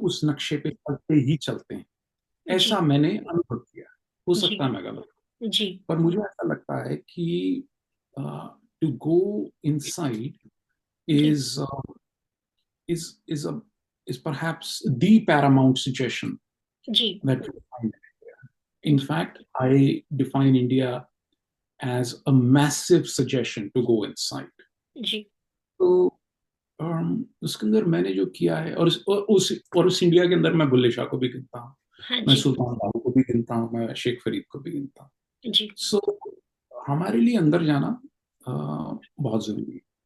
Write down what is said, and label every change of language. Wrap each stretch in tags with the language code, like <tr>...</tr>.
<hi>उस नक्शे पे चलते ही चलते हैं। जी ऐसा मैंने अनुभव किया। हो जी सकता है मैं गलत, जी पर मुझे ऐसा लगता है कि</hi> <en>to go inside</en> <hi>ji</hi> <en>is is is a is perhaps the paramount suggestion</en> <hi>ji</hi> <en>that we find in India. In</en> <hi>ji</hi> <en>fact, I define India as a massive suggestion to go inside.</en> <hi>जी तो उसके अंदर मैंने जो किया है, और उस India के अंदर मैं बुल्ले शाह को भी गिनता हूँ, हाँ मैं जी सुल्तान बाहू को भी गिनता हूँ, मैं शेख फरीद को भी गिनता हूँ। जी सो हमारे लिए अंदर जाना बहुत जरूरी है।</hi>